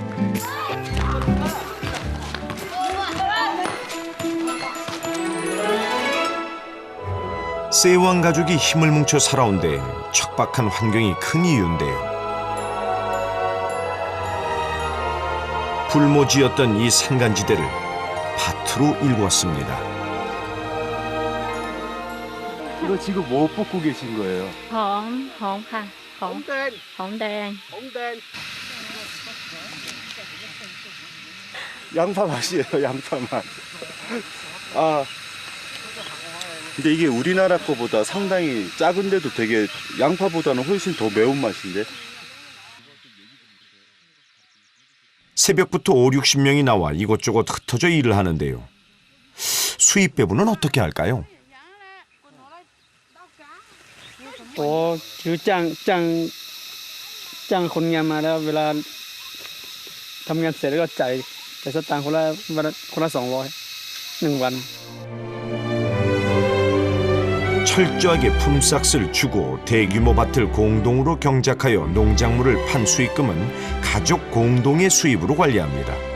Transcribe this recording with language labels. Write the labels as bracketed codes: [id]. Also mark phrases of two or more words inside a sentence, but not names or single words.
[ko] 세왕 가족이 힘을 뭉쳐 살아온 데엔 척박한 환경이 큰 이유인데요. 불모지였던 이 산간지대를 밭으로 일궜습니다. 이거 지금 뭐 볶고 계신 거예요? [th] หอมค่ะหอมแดง [ko] 양파 맛이에요. 양파 맛. 아, 근데 이게 우리나라 거보다 상당히 작은데도 되게 양파보다는 훨씬 더 매운 맛인데. 새벽부터 5, 60명이 나와 이곳저곳 흩어져 일을 하는데요. 수입 배분은 어떻게 할까요? [th] โอ้คือจ้างคนงานมาแล้วเวลาทำงานเสร็จแล้วก็จ่ายสตางค์คนละ200 1원. [ko] 철저하게 품삯을 주고 대규모 밭을 공동으로 경작하여 농작물을 판 수익금은 가족 공동의 수입으로 관리합니다.